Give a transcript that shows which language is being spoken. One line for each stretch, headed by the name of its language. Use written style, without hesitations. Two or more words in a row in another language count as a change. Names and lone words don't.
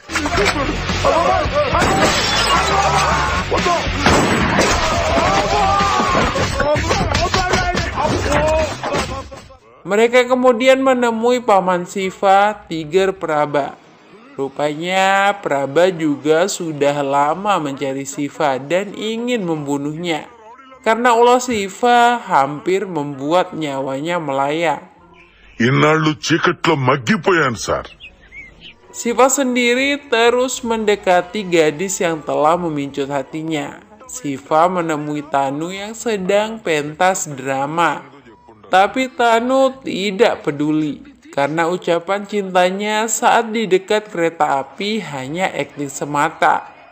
Indonesian: Mereka kemudian menemui paman Siva, Tiger Praba. Rupanya Praba juga sudah lama mencari Siva dan ingin membunuhnya, karena ulah Siva hampir membuat nyawanya melayang.
Telugu: ఇన్నాళ్ళు చీకట్లో మగ్గిపోయాను సార్.
Indonesian: Siva sendiri terus mendekati gadis yang telah memincut hatinya. Siva menemui Tanu yang sedang pentas drama. Tapi Tanu tidak peduli, karena ucapan cintanya saat di dekat kereta api hanya akting semata.